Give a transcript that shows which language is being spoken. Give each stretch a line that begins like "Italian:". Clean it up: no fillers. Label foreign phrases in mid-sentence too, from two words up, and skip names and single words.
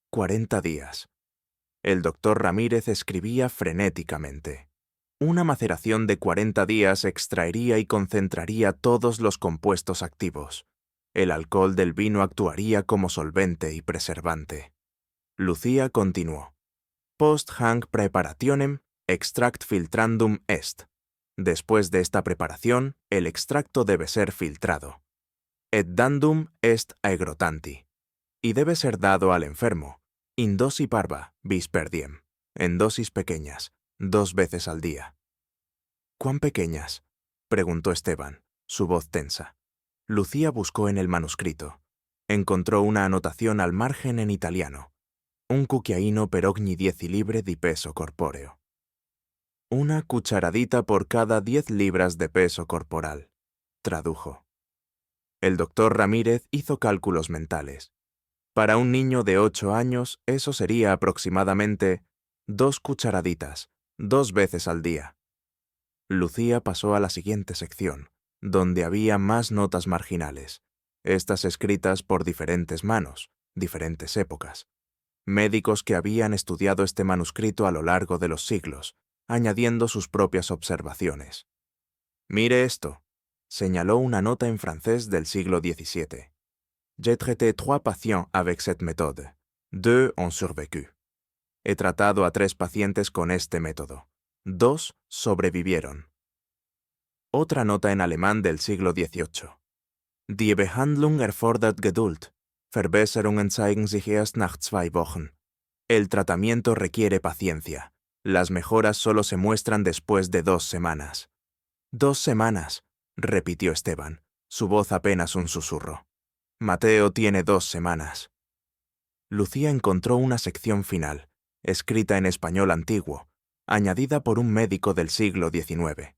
Spanish: El doctor Ramírez escribía frenéticamente. Una maceración de 40 días extraería y concentraría todos los compuestos activos. El alcohol del vino actuaría como solvente y preservante. Lucía continuó.
Latin: Post hanc preparationem extract filtrandum est.
Spanish: Después de esta preparación, el extracto debe ser filtrado.
Latin: Et dandum est aegrotanti.
Spanish: Y debe ser dado al enfermo,
Latin: in dosi parva, bis per diem,
Spanish: en dosis pequeñas, 2 veces al día. ¿Cuán pequeñas?, preguntó Esteban, su voz tensa. Lucía buscó en el manuscrito. Encontró una anotación al margen en italiano.
Italian: Un cucchiaino per ogni 10 libbre di peso corpóreo.
Spanish: Una cucharadita por cada 10 libras de peso corporal, tradujo. El doctor Ramírez hizo cálculos mentales. Para un niño de 8 años, eso sería aproximadamente 2 cucharaditas, 2 veces al día. Lucía pasó a la siguiente sección, donde había más notas marginales, estas escritas por diferentes manos, diferentes épocas. Médicos que habían estudiado este manuscrito a lo largo de los siglos, añadiendo sus propias observaciones. «Mire esto», señaló una nota en francés del siglo XVII.
French: «J'ai traité 3 patients avec cette méthode. 2 ont survécu».
Spanish: He tratado a 3 pacientes con este método. 2 sobrevivieron. Otra nota en alemán del siglo XVIII.
German: «Die Behandlung erfordert Geduld. Verbesserungen zeigen sich erst nach 2 Wochen».
Spanish: El tratamiento requiere paciencia. Las mejoras solo se muestran después de 2 semanas. 2 semanas, repitió Esteban, su voz apenas un susurro. Mateo tiene 2 semanas. Lucía encontró una sección final, escrita en español antiguo, añadida por un médico del siglo XIX.